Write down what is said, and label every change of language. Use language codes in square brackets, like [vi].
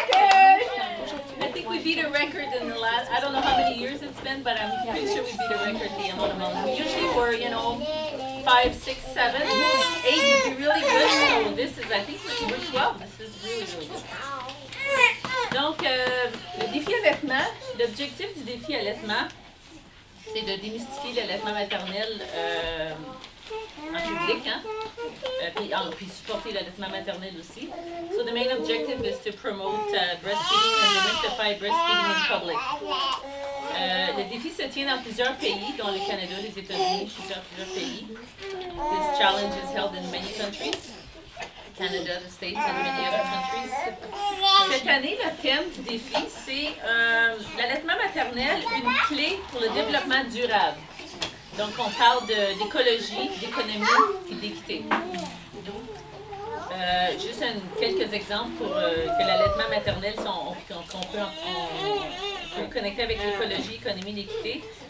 [en] I think we beat a record in the last, I don't know how many years it's been, but I'm pretty sure we beat a record the amount of money. We usually were, 5, 6, 7, 8 would be really good. So this is, I think we're 12. This is really, really good. [fr] Donc, le défi allaitement, l'objectif du défi allaitement, c'est de démystifier l'allaitement maternel en public, puis supporter l'allaitement maternel aussi. [en] So the main objective is to promote breastfeeding and demystify breastfeeding in public. [fr] Le défi se tient dans plusieurs pays, dont le Canada, les États-Unis, plusieurs pays. [en] This challenge is held in many countries. Canada, the States, and many other countries. [fr] Cette année, le thème du défi, c'est l'allaitement maternel, une clé pour le développement durable. Donc, on parle d'écologie, d'économie et d'équité. Juste quelques exemples pour que l'allaitement maternel, qu'on peut connecter avec l'écologie, l'économie et l'équité.